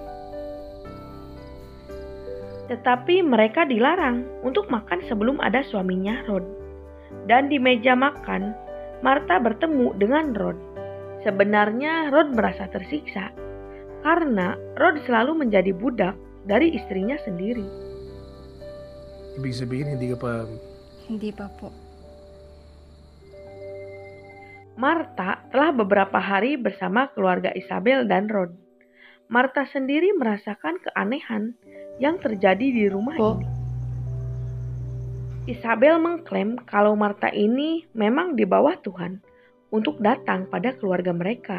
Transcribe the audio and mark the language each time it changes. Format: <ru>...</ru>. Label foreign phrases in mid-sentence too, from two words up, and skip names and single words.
<id>Tetapi mereka dilarang untuk makan sebelum ada suaminya, Rod. Dan di meja makan, Martha bertemu dengan Rod. Sebenarnya Rod merasa tersiksa karena Rod selalu menjadi budak dari istrinya sendiri.</id> <tl>Ibig sabihin, hindi ka pa... Hindi pa po.</tl> <id>Martha telah beberapa hari bersama keluarga Isabel dan Rod. Martha sendiri merasakan keanehan yang terjadi di rumah ini. Isabel mengklaim kalau Martha ini memang di bawah Tuhan untuk datang pada keluarga mereka.</id>